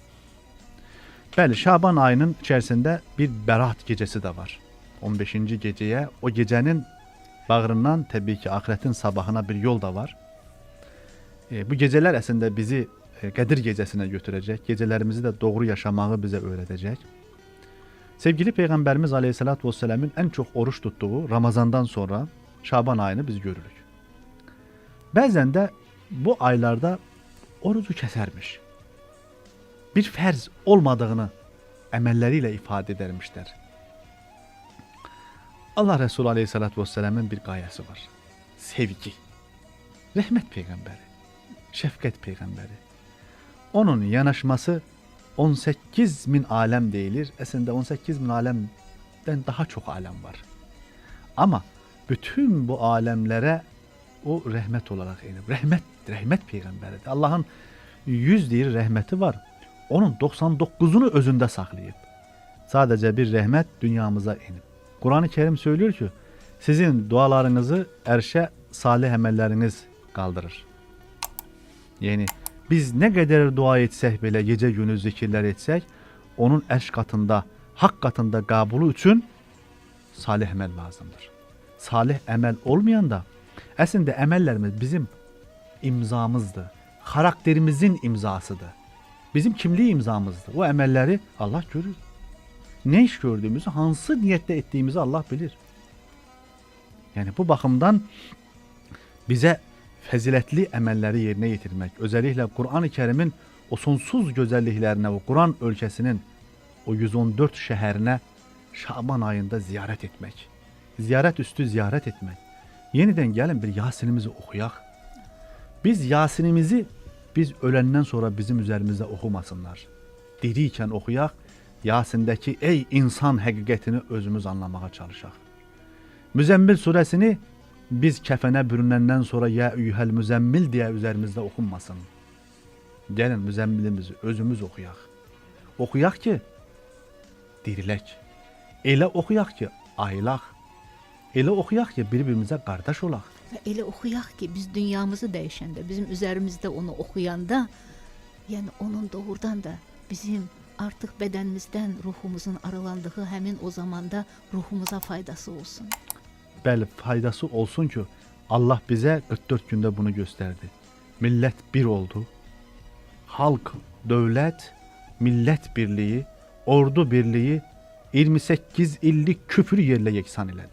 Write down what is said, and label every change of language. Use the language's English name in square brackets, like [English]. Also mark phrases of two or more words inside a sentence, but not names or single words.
[Azerbaijani] Bəli, Şaban ayının içərisində bir bərat gecəsi də var. 15-ci gecəyə, o gecənin bağrından təbii ki, axirətin sabahına bir yol da var. Bu gecələr əslində bizi Qədir gecəsinə götürəcək. Gecələrimizi də doğru yaşamağı bizə öyrədəcək. [Turkish] Sevgili Peyğəmbərimiz Aleyhisselatü Vesselam'ın en çok oruç tuttuğu Ramazandan sonra Şaban ayını biz görürük. [Azerbaijani] Bəzən də bu aylarda orucu kəsərmiş. [Turkish] Bir fərz olmadığını əməlləriyle ifade edermişler. Allah Resulü Aleyhisselatü Vesselam'ın bir gayesi var. Sevgi. [Azerbaijani] Rəhmət Peyğəmbəri. Şəfqət Peyğəmbəri. Onun yanaşması 18.000 alem deyilir. Əslində 18.000 alemdən daha çok alem var. [Turkish] Ama bütün bu alemlere o rəhmət olarak inib. [Azerbaijani] Rəhmət Peyğəmbəridir. Allah'ın 100 deyir rəhməti var. Onun 99'unu özünde saklayıp. [Turkish] Sadece bir rəhmət dünyamıza inib. Kur'an-ı Kerim söylüyor ki, sizin dualarınızı ərşə salih əməlləriniz kaldırır. [Azerbaijani] Yani biz ne kadar dua etsək belə, gece günü zikirlər etsək, onun ərş katında, hak katında qabulu üçün salih əməl lazımdır. Salih əməl olmayan da, əslində əməllərimiz bizim imzamızdır. Karakterimizin imzasıdır. Bizim kimlik imzamızdır. O əməlləri Allah görür. Ne iş gördüğümüzü, hansı niyette ettiğimizi Allah bilir. Yani bu bakımdan bize fəzilətli əməlləri yerinə yetirmək, özellikle Kur'an-ı Kerim'in o sonsuz gözəlliklərinə, o Kur'an ölkəsinin o 114 şəhərinə Şaban ayında ziyaret etmək, ziyaret üstü ziyaret etmək. Yeniden gəlin bir Yasinimizi oxuyaq. Biz Yasinimizi biz öləndən sonra bizim üzerimizde oxumasınlar. Diriyken oxuyaq, Yasindəki ey insan həqiqətini özümüz anlamağa çalışaq. Müzəmmil surəsini biz kəfənə bürünəndən sonra ya eyyuhəl müzəmmil deyə üzerimizdə oxunmasın. Gəlin müzəmmilimizi özümüz oxuyaq. Oxuyaq ki, dirilək. Elə oxuyaq ki, ayılaq. Elə oxuyaq ki, bir-birimizə qardaş olaq. Ve elə oxuyaq ki, biz dünyamızı dəyişəndə, bizim üzerimizde onu oxuyanda, [Turkish] yani onun doğrudan da bizim artık bedenimizden ruhumuzun aralandığı həmin o zamanda ruhumuza faydası olsun. Bəli, faydası olsun ki, Allah bize 44 günde bunu gösterdi. Millet bir oldu. Halk, devlet, millet birliği, ordu birliği 28 illik küfür yerle yeksan elədi.